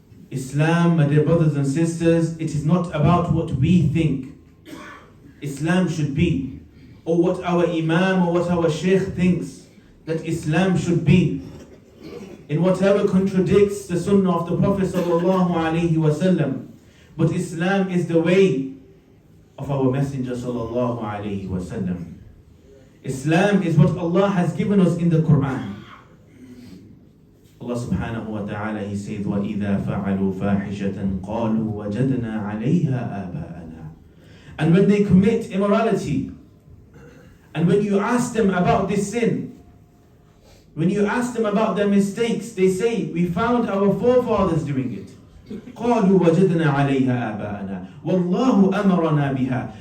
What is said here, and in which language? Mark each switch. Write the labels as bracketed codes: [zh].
[en] Islam, my dear brothers and sisters, it is not about what we think Islam should be, or what our imam or what our sheikh thinks that Islam should be, in whatever contradicts the sunnah of the Prophet sallallahu alaihi wasallam. But Islam is the way of our Messenger sallallahu alaihi wasallam. Islam is what Allah has given us in the Qur'an. [ar] Allah subhanahu wa ta'ala, [en] He says, [ar] وَإِذَا فَعَلُوا فَاحِشَةً قَالُوا وَجَدْنَا عَلَيْهَا آبَاءَنَا. [en] And when they commit immorality, and when you ask them about this sin, when you ask them about their mistakes, they say, we found our forefathers doing it. [ar] قَالُوا وَجَدْنَا عَلَيْهَا آبَاءَنَا وَاللَّهُ أَمَرَنَا بِهَا.